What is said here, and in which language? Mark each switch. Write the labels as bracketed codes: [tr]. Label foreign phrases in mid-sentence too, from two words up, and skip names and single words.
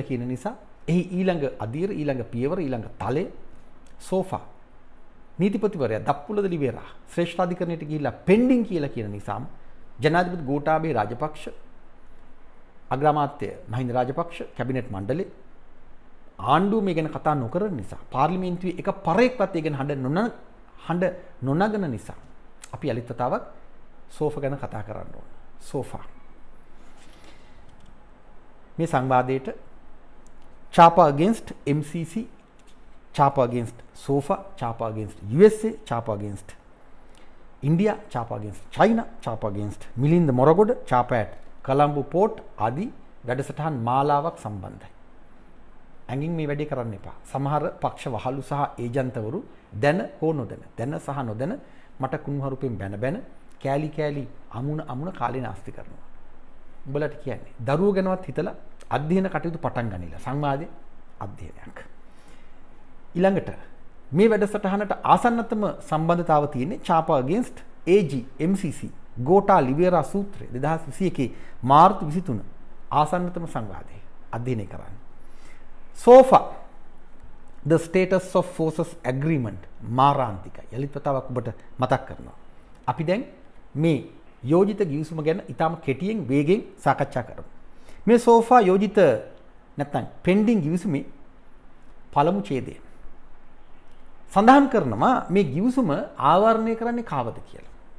[si] කියන නිසා එහි ඊළඟ අධීර ඊළඟ පියවර ඊළඟ තලය සෝෆා නීතිපතිවරයා දප්පුලද ලිවේරා ශ්‍රේෂ්ඨාධිකරණයට ගිහිල්ලා පෙන්ඩින් කියලා කියන නිසාම ජනාධිපති ගෝඨාභය රාජපක්ෂ අග්‍රාමාත්‍ය මහින්ද රාජපක්ෂ කැබිනට් මණ්ඩලය ආණ්ඩුව මේ ගැන කතා නොකරන නිසා පාර්ලිමේන්තුවේ එක පරේක්වත් ඒ ගැන හඬ නොනගන නිසා අපි යලිත් වතාවක් සෝෆා ගැන කතා කරන්න ඕන. සෝෆා මේ සංවාදයට Chapa against MCC, Chapa against SOFA, Chapa against USA, Chapa against India, Chapa against China, Chapa against Milinda Moragoda, Chapa at Colombo Port ආදී වැඩසටහන් මාලාවක් සම්බන්ධයි. ඇඟින් මේ වැඩේ කරන්න එපා. සමහර පක්ෂ වහලු සහ ඒජන්තවරු දැන හෝ නොදැන, දැන සහ නොදැන මට කුණුහරුපෙන් බැන කෑලි අමුණ කාලේ නාස්ති කරනවා. උඹලට කියන්නේ දරුවෝ ගැනවත් හිතලා අධ්‍යයන කටයුතු පටන් ගනිලා සංවාදයේ අධ්‍යයනයක්. ඊළඟට මේ වැඩසටහනට ආසන්නතම සම්බන්ධතාව තියෙන්නේ Chapa against AG MCC ගෝඨා ලිවේරා සූත්‍රය 2021 මාර්තු 23 ආසන්නතම සංවාදයේ අධ්‍යයනය කරන්න. [en] SOFA the status of forces agreement මාරාන්තිකයි. [si] යලිත් වතාවක් ඔබට මතක් කරනවා. අපි දැන් මේ යෝජිත ගිවිසුම ගැන ඉතාම කෙටියෙන් වේගෙන් සාකච්ඡා කරමු. මේ සෝෆා යෝජිත නැත්නම් පෙන්ඩින් ගිවිසුමේ පළමු ඡේදය සඳහන් කරනවා මේ ගිවිසුම ආවරණය කරන්නේ කාවද කියලා.